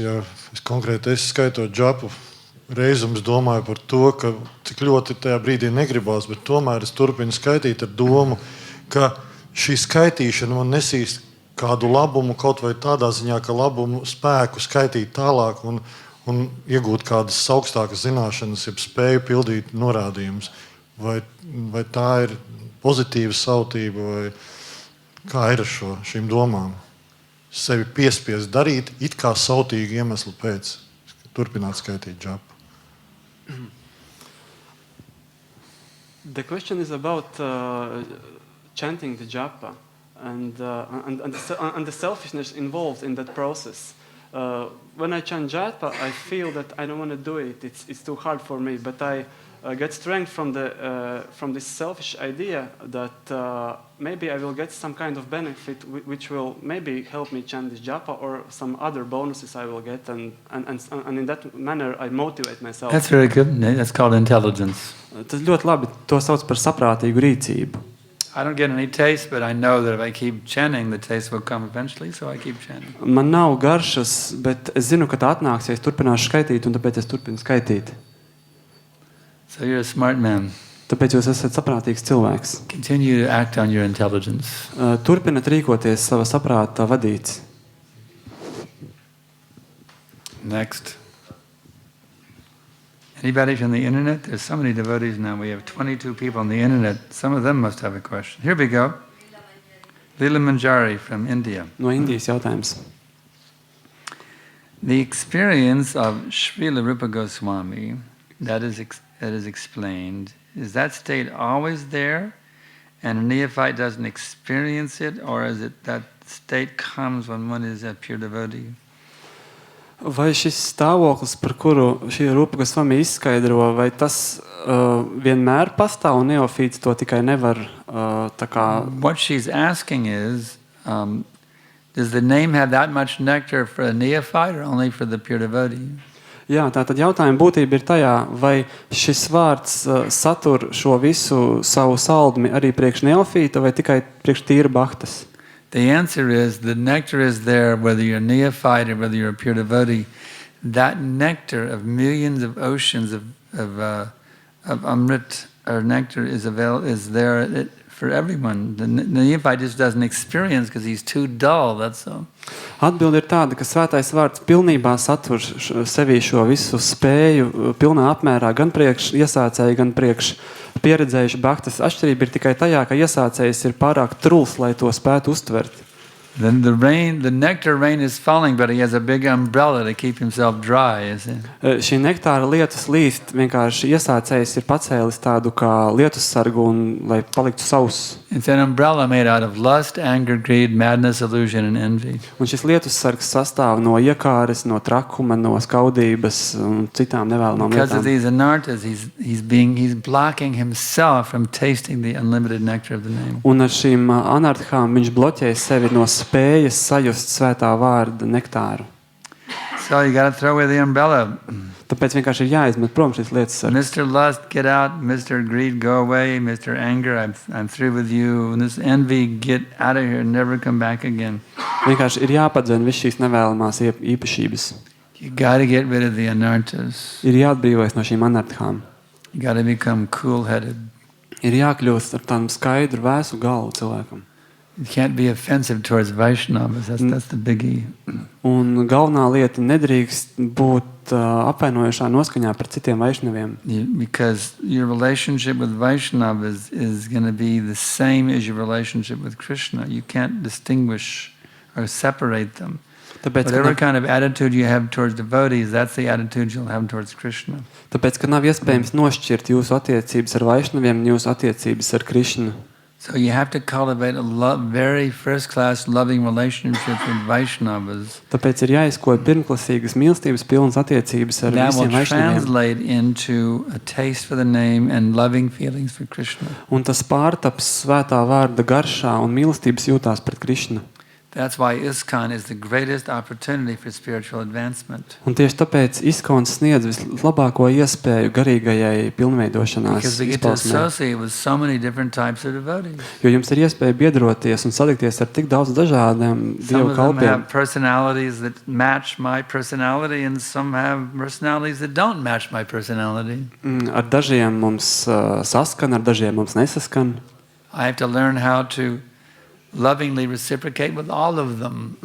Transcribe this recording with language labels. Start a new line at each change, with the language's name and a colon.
Latvian: Ja es konkrēti skaitot džapu reizums domāju par to, ka cik ļoti tajā brīdī negribās, bet tomēr es turpinu skaitīt ar domu, ka šī skaitīšana man nesīs kādu labumu, kaut vai tādā ziņā, ka labumu spēku skaitīt tālāk un iegūt kādas augstākas zināšanas, jeb spēju pildīt norādījumus. Vai tā ir pozitīva sautība, vai kā ir ar šīm domām? Sevi piespiest darīt, it kā sautīgi iemeslu pēc, turpināt skaitīt džapu.
English: The question is about chanting the japa and the selfishness involved in that process. When I chant japa, I feel that I don't want to do it. It's too hard for me, but I get strength from this selfish idea that maybe I will get some kind of benefit which will maybe help me chant this japa or some other bonuses I will get, and in that manner I motivate myself. That's very good. That's called intelligence.
Latvian: Tas ļoti labi, to sauc par saprātīgu rīcību.
English: I don't get any taste, but I know that if I keep chanting, the taste will come eventually, so I keep chanting.
Latvian: Man nav garšas, bet es zinu, ka tā atnāks, ja es turpināšu skaitīt, un tāpēc es turpinu skaitīt.
English: So you're a smart man.
Latvian: Tāpēc jūs esat saprātīgs cilvēks.
English: Continue to act on your intelligence.
Latvian: Turpinat rīkoties sava saprāta vadīts.
English: Next. Anybody from the internet? There's so many devotees now. We have 22 people on the internet. Some of them must have a question. Here we go. Leela Manjari from India.
Latvian: No Indijas jautājums.
English: The experience of Srila Rupa Goswami that is explained, is that state always there and a neophyte doesn't experience it, or is it that state comes when one is a pure devotee?
Latvian: Vai šis stāvoklis, par kuru šī Rupa Gosvami izskaidro, vai tas vienmēr pastāv un neofīts to tikai nevar tā kā...
English: What she's asking is, does the name have that much nectar for a neophyte or only for the pure devotee?
Latvian: Jā, tātad jautājuma būtība ir tajā, vai šis vārds satur šo visu savu saldmi arī priekš neofīta vai tikai priekš tīra bhaktas?
English: The answer is, the nectar is there whether you're a neophyte or whether you're a pure devotee. That nectar of millions of oceans of amrit or nectar is there for everyone. The neophyte just doesn't experience because he's too dull, that's all.
Latvian: Atbilde ir tāda, ka svētais vārds pilnībā satur sevī šo visu spēju pilnā apmērā gan priekš iesācēju, gan priekš pieredzējuši bhaktas. Atšķirība ir tikai tajā, ka iesācējs ir pārāk truls, lai to spētu uztvert.
English: Then the nectar rain is falling, but he has a big umbrella to keep himself dry, is it?
Latvian: Šī nektāra lietus līst, vienkārši iesācējs ir pacēlis tādu kā lietussargu un lai paliktu sauss.
English: It's an umbrella made out of lust, anger, greed, madness, illusion, and envy.
Latvian: Un šis lietussargs sastāv no iekāres, no trakuma, no skaudības un citām nevēlamām
English: Because of these anarthas, he's blocking himself from tasting the unlimited nectar of the name.
Latvian: Un ar šīm anarthām viņš bloķē sevi no spējas sajust svētā vārda nektāru.
English: So you got to throw away the umbrella.
Latvian: Tāpēc vienkārši ir jāizmet prom šis lietussargs.
English: Mr. Lust, get out. Mr. Greed, go away. Mr. Anger, I'm through with you. And this envy, get out of here and never come back again.
Latvian: Vienkārši ir jāpadzen viss šīs nevēlamās īpašības.
English: You got to get rid of the anarthas.
Latvian: Ir jāatbrīvojas no šīm anarthām.
English: You got to become cool-headed.
Latvian: Ir jākļūst ar tādu skaidru, vēsu galvu cilvēkam.
English: You can't be offensive towards Vaishnavas. That's the biggie.
Latvian: Un galvenā lieta nedrīkst būt apvainojošā noskaņā par citiem Vaišnaviem.
English: Because your relationship with Vaishnavas is going to be the same as your relationship with Krishna. You can't distinguish or separate them.
Latvian: Tāpēc,
English: Whatever kind of attitude you have towards devotees, that's the attitude you'll have towards Krishna.
Latvian: Tāpēc, ka nav iespējams nošķirt jūsu attiecības ar Vaišnaviem un jūsu attiecības ar Krishnu.
English: So you have to cultivate a very first-class loving relationship with Vaishnavas.
Latvian: Tāpēc ir jāizkoja pirmklasīgas mīlestības pilnas attiecības ar
English: That will
Latvian: visiem Vaišnaviem.
English: translate into a taste for the name and loving feelings for Krishna.
Latvian: Un tas pārtaps svētā vārda garšā un mīlestības jūtās pret Krishnu.
English: That's why ISKCON is the greatest opportunity for spiritual advancement.
Latvian: Un tieši tāpēc ISKCON sniedz vislabāko iespēju garīgajai pilnveidošanās
English: Because we get to
Latvian: izpausmē.
English: associate with so many different types of devotees.
Latvian: Jo jums ir iespēja biedroties un satikties ar tik daudz dažādiem Dievu
English: of them
Latvian: kalpiem.
English: have personalities that match my personality, and some have personalities that don't match my personality.
Latvian: Ar dažiem mums saskan, ar dažiem mums nesaskan.
English: I have to learn how to lovingly reciprocate with all of them.